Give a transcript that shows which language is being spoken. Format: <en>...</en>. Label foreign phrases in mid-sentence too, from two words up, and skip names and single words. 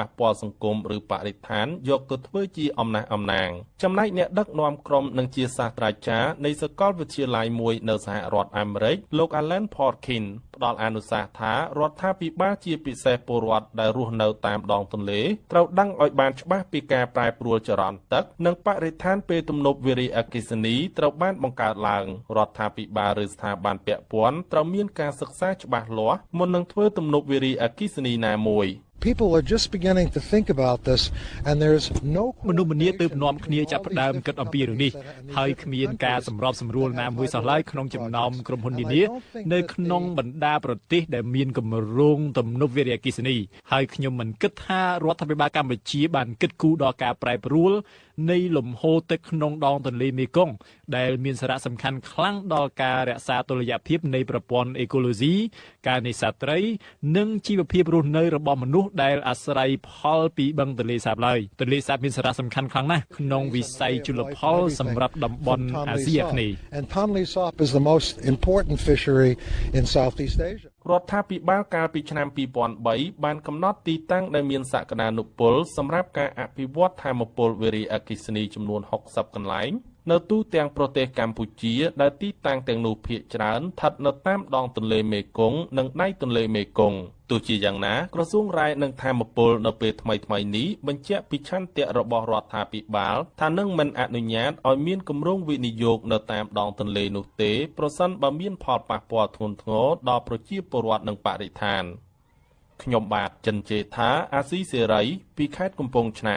<km>ពាល់សង្គមឬបរិស្ថានយកទៅធ្វើជាអំណះអំណាងចំណែកអ្នកដឹកនាំក្រុមនិងជាសាស្ត្រាចារ្យនៃសាកលវិទ្យាល័យមួយនៅសហរដ្ឋអាមេរិកលោក Alan Porkin ផ្ដល់អនុសាសន៍ថារដ្ឋាភិបាលជាពិសេសពលរដ្ឋដែលរស់នៅតាមដងទន្លេត្រូវដឹងឲ្យបានច្បាស់ពីការប្រែប្រួលចរន្តទឹកនិងបរិស្ថានពេលទំនប់វារីអគ្គិសនីត្រូវបានបង្កើតឡើងរដ្ឋាភិបាលឬស្ថាប័នពាក់ព័ន្ធត្រូវមានការសិក្សាច្បាស់លាស់មុននឹងធ្វើទំនប់វារីអគ្គិសនីណាមួយ</km> <en>People are just beginning to think about this and there's no</en> <km>មនុស្សម្នាទើបនាំគ្នាចាប់ផ្ដើមគិតអំពីរឿងនេះហើយគ្មានការសម្របសម្រួលណាមួយសោះឡើយក្នុងចំណោមក្រុមហ៊ុននានានៅក្នុងបណ្ដាប្រទេសដែល មានគម្រោងទំនប់វារីអគ្គិសនីហើយខ្ញុំមិនគិតថារដ្ឋាភិបាលកម្ពុជាបានគិតគូរដល់ការប្រែប្រួលនៃលំហូរទឹកក្នុងដងទន្លេមេគង្គដែលមានសារៈសំខាន់ខ្លាំងដល់ការរក្សាតុល្យភាពនៃប្រព័ន្ធអេកូឡូស៊ីការនេសាទត្រីនិងជីវភាពរស់នៅរបស់មនុស្សដែលអាស្រ័យផលពីបឹងទន្លេសាបឡើយទន្លេសាបមានសារៈសំខាន់ខ្លាំងណាស់ក្នុងវិស័យជលផលសម្រាប់តំបន់អាស៊ីអាគ្នេយ៍</km> <en>And Tonle Sap is the most important fishery in Southeast Asia</en> <km>រដ្ឋាភិបាលកាលពីឆ្នាំ2003បានកំណត់ទីតាំងដែលមានសក្តានុពលសម្រាប់ការអភិវឌ្ឍថាមពលវារីអគ្គិសនីចំនួន60កន្លែង នៅទូទាំងប្រទេសកម្ពុជាដែលទីតាំងទាំងនោះភាគច្រើនស្ថិតនៅតាមដងទន្លេមេគង្គនិងដៃទន្លេមេគង្គទោះជាយ៉ាងណាក្រសួងរាយនឹងថាមពលនៅពេលថ្មីៗនេះបញ្ជាក់ពីឆន្ទៈរបស់រដ្ឋាភិបាលថានឹងមិនអនុញ្ញាតឲ្យមានគម្រោងវិនិយោគនៅតាមដងទន្លេនោះទេប្រសិនបើមានផលប៉ះពាល់ធ្ងន់ធ្ងរដល់ប្រជាពលរដ្ឋនិងបរិស្ថានខ្ញុំបាទចិនជេថាអាស៊ីសេរីពីខេត្តកំពង់ឆ្នាំង</km>